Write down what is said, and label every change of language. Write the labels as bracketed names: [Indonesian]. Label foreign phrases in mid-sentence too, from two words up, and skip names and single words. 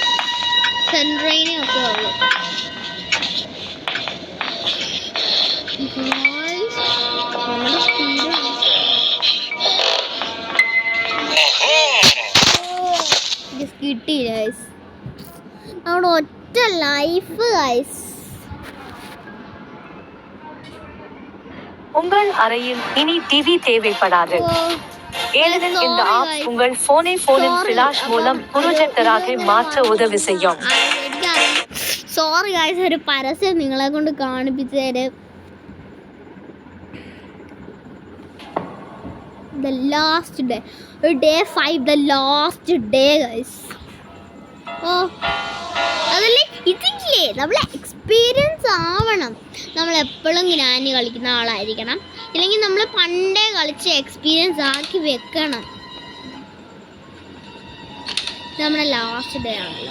[Malayalam] സെൻട്രൈനെ ഒക്കെ ഉള്ളു. നമ്മുടെ സ്പീഡ് കിട്ടി ഗൈസ്. നമ്മുടെ ഒറ്റ [English] life guys. [Tamil] உங்கள் அறையில் இனி டிவி தேவைப்படாது. ஏனெனில் இந்த ஆப் உங்கள் போனை போனின் ஃபிளாஷ் மூலம் ப்ரொஜெக்டராக மாற்ற உதவி செய்யும். [English] sorry guys, [Malayalam] ഒരു പരസ്യം നിങ്ങളെ കൊണ്ട് കാണിപ്പിച്ചു തരാം. [English] The last day, day 5, the last day guys. [Malayalam] അതല്ലേ ഇതില്ലേ, നമ്മളെ എക്സ്പീരിയൻസ് ആവണം. നമ്മൾ എപ്പോഴും ഗ്രാനി കളിക്കുന്ന ആളായിരിക്കണം, ഇല്ലെങ്കിൽ നമ്മൾ പണ്ടേ കളിച്ച് എക്സ്പീരിയൻസ് ആക്കി വെക്കണം. നമ്മുടെ [English] last day [Malayalam] ആണല്ലോ.